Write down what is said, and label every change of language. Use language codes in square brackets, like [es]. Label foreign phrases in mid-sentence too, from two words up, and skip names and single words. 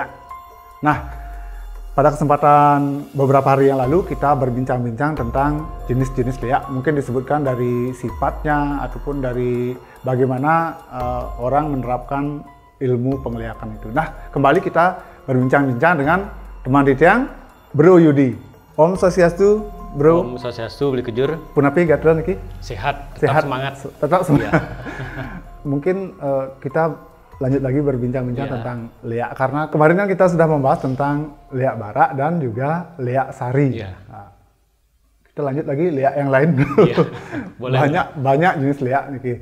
[id] Nah, pada kesempatan beberapa hari yang lalu kita berbincang-bincang tentang jenis-jenis Lea. Mungkin disebutkan dari sifatnya ataupun dari bagaimana orang menerapkan ilmu penglihakan itu. Nah, kembali kita berbincang-bincang dengan teman Ditiang, Bro Yudi. [sa] Om Swastiastu, Bro. Om Swastiastu, Beli Kejur. [ban] Punapi Gatron iki? [id] Sehat, tetap semangat. Tetap semangat. Mungkin kita lanjut lagi berbincang-bincang tentang Lea, karena kemarin kan kita sudah membahas tentang Lea Barak dan juga Lea Sari. Nah, kita lanjut lagi Lea yang lain. Banyak jenis Lea nih.